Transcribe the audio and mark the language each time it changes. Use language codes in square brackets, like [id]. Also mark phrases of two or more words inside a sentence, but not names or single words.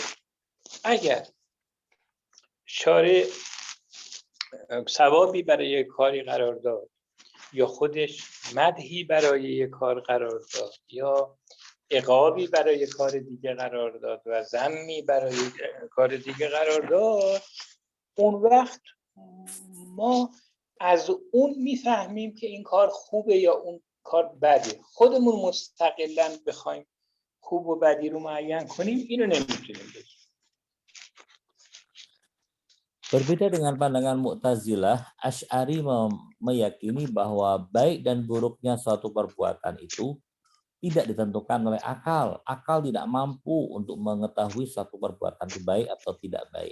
[fa] اگر شارع ثوابی برای یک کاری قرار داد یا خودش مدحی برای یک کار قرار داد یا عقابی برای کار دیگه قرار داد و ذمی برای کار دیگه قرار داد، اون وقت ما از اون میفهمیم که این کار خوبه یا اون کار بده. خودمون مستقلاً بخوایم خوب و بدی رو معین کنیم، اینو نمیتونیم بگیم. [id] Berbeda dengan pandangan Mu'tazilah, Asy'ari meyakini bahwa baik dan buruknya suatu perbuatan itu tidak ditentukan oleh akal. Akal tidak mampu untuk mengetahui suatu perbuatan itu baik atau tidak baik.